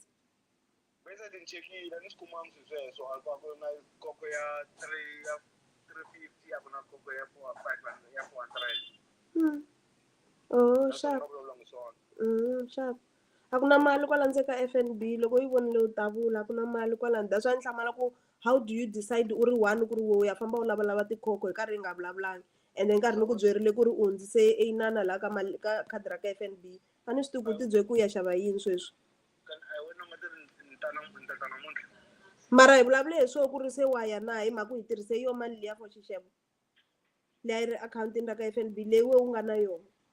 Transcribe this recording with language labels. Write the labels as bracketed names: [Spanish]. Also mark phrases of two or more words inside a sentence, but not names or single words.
[Tsonga] Bayside ni chekile a ni swi kumanga swilo sweswo a ku na koko ya 350 a ku na koko ya 500 ya 400. [English] Oh, sharp. Sharp. [Tsonga] A ku na mali kwala ndzeni ka F_N_B loko yi vonile u davula a ku na mali kwala [English] that's why [Tsonga] ni hlamala ku [English] how do you decide [Tsonga] u ri one ku ri wo ya famba u lavalava tikhokho hi karhi yi nga vulavulangi [English] and then [Tsonga] nkarhi ni ku byerile ku ri u hundzise inana laha ka mali ka khadi ra ka F_N_B a ni swi tivi ku ti byele ku ya xava yini sweswi. Mara hi vulavule hi swona ku ri se wa ya na hi mhaka ku hi tirhise yo mali liya for xixevo leyi ri akhawuntini ra ka F_N_B leyi we u nga na yona.